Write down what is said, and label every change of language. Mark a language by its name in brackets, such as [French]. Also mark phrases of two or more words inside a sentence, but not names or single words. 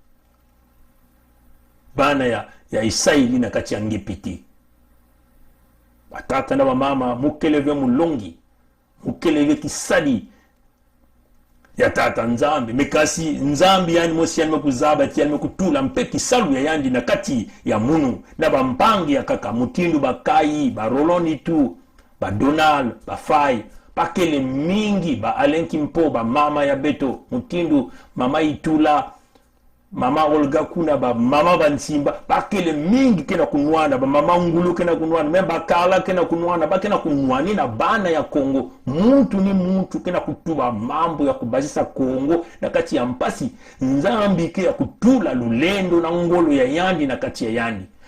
[Kituba (Democratic Republic of Congo)] bana ya Isaili na kati ya ngipiti batata na bamama mukeleve mulongi mukeleve kisadi ya tata nzambi mekasi nzambi yani mosi yani mekuzaba ti yani mekutula mpe kisalu ya yandi na kati ya munu na bampangi ya kaka mutindu bakai baroloni tu ba Donald bafai bakele mingi ba Alenki Mpo ba mama ya beto mutindu mama Itula mama Olga kuna ba mama Bansimba bakele mingi kena kunwana ba mama Ngulu kena kunwana memba Kala kena kunwana ba kena kunwani na bana ya Kongo muntu ni muntu kena kutuba mambo ya kubazisa Kongo na kati ya mpasi nzambi ke ya kutula lulendo na ngolo ya yandi na kati ya yandi